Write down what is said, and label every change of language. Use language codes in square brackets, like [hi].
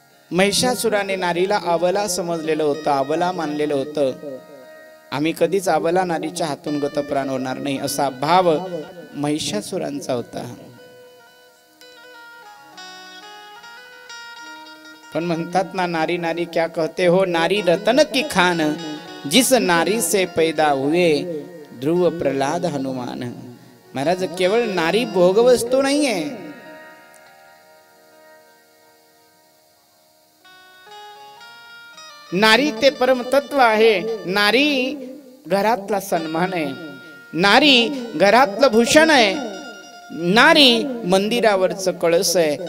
[mr] महिषासुराने नारीला अबला समजलेलं होतं, अबला मानलेलं होतं. आम्ही कधीच अबला नारीच्या हातून गतप्राण होणार नाही, असा भाव महिषासुरांचा होता. पण म्हणतात ना, [hi] नारी नारी क्या कहते हो, नारी रतन की खान, जिस नारी से पैदा हुए ध्रुव प्रहलाद हनुमान. [mr] महाराज, केवळ नारी भोगवस्तू नाहीये. नारी ते परमतत्व आहे. नारी घरातला सन्मान आहे. नारी घरातलं भूषण आहे. नारी मंदिरावरचं कळस आहे.